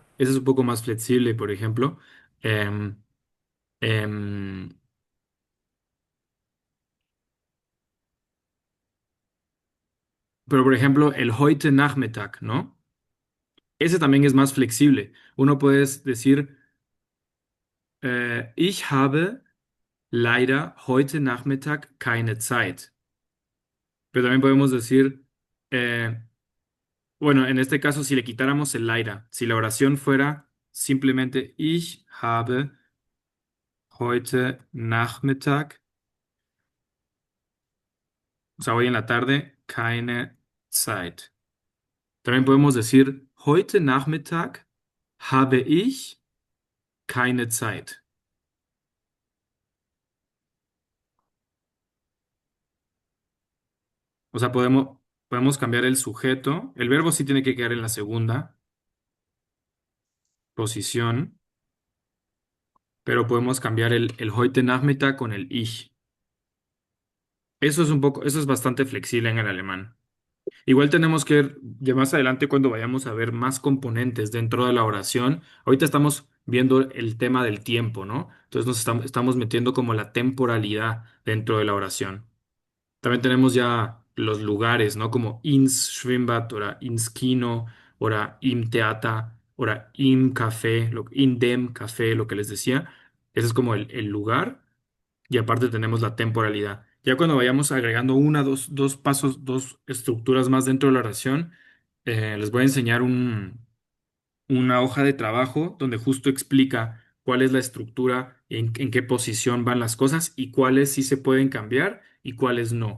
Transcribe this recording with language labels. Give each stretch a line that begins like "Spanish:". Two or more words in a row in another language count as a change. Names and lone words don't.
Spanish: Ese es un poco más flexible, por ejemplo. Em, em, Pero, por ejemplo, el
German: heute Nachmittag,
Spanish: ¿no? Ese también es más flexible. Uno puede decir,
German: ich habe leider heute Nachmittag keine Zeit.
Spanish: Pero también podemos decir, eh, bueno, en este caso, si le quitáramos el leider, si la oración fuera simplemente
German: ich habe heute Nachmittag,
Spanish: o sea, hoy en la tarde,
German: keine Zeit.
Spanish: También podemos decir,
German: heute Nachmittag habe ich keine Zeit.
Spanish: O sea, podemos cambiar el sujeto. El verbo sí tiene que quedar en la segunda posición, pero podemos cambiar el
German: heute Nachmittag
Spanish: con el ich. Eso es bastante flexible en el alemán. Igual tenemos que ver ya más adelante cuando vayamos a ver más componentes dentro de la oración. Ahorita estamos viendo el tema del tiempo, ¿no? Entonces estamos metiendo como la temporalidad dentro de la oración. También tenemos ya los lugares, ¿no?
German: Como ins Schwimmbad oder ins Kino oder im Theater oder im Café, in dem Café,
Spanish: lo que les decía. Ese es como el lugar y aparte tenemos la temporalidad. Ya cuando vayamos agregando dos pasos, dos estructuras más dentro de la oración, les voy a enseñar una hoja de trabajo donde justo explica cuál es la estructura, en qué posición van las cosas y cuáles sí se pueden cambiar y cuáles no.